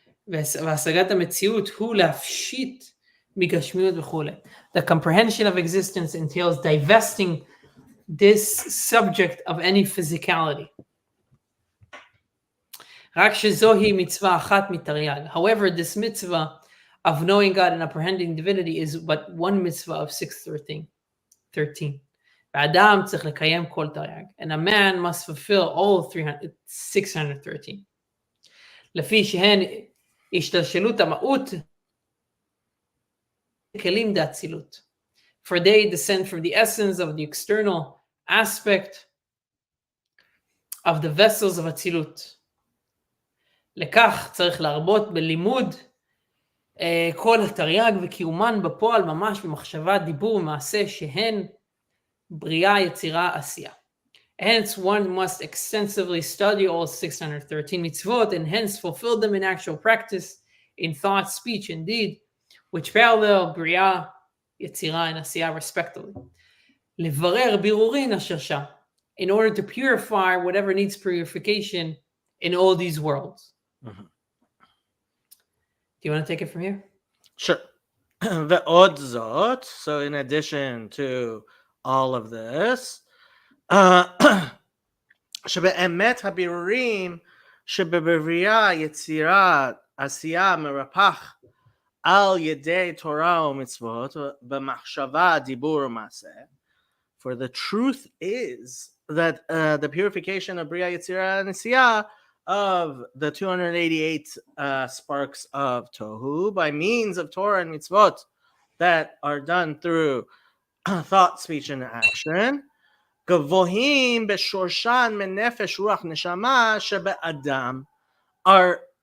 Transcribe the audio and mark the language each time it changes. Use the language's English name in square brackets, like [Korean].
[Hebrew] והשגת המציאות הוא להפשיט מגשמיות וכולי. [English] The comprehension of existence entails divesting this subject of any physicality. [Hebrew] רק שזוהי מצווה אחת מתרי"ג. [English] However, this mitzvah of knowing God and apprehending divinity is but one mitzvah of 613. [Hebrew] והאדם צריך לקיים כל תרי"ג. [English] And a man must fulfill all 613. [Hebrew] לפי שהן השתלשלות המהות כלים דאצילות. [English] For they descend from the essence of the external aspect of the vessels of אצילות. [Hebrew] לכך צריך להרבות בלימוד כל התרי"ג וקיומן בפועל ממש במחשבה, דיבור ומעשה שהן בריאה, יצירה, עשייה. [English] Hence one must extensively study all 613 mitzvot and hence fulfill them in actual practice, in thought, speech, and deed, which parallel בריאה, יצירה, and עשייה respectively. [Hebrew] לברר בירורין אשר שם, [English] in order to purify whatever needs purification in all these worlds. Mm-hmm. Do you want to take it from here? Sure. [Hebrew] ועוד זאת, [English] so in addition to all of this, [Hebrew] שבאמת הבירורים שבבריאה, יצירה, עשייה, מרפח על ידי תורה ומצוות, במחשבה, דיבור ומעשה. [English] For the truth is that the purification of Bria, Yetzirah, and Asiyah of the 288 sparks of Tohu by means of Torah and mitzvot that are done through thought, speech, and action, [Hebrew] gavohim beshorshan menefesh ruach neshama shebe'adam, [English] are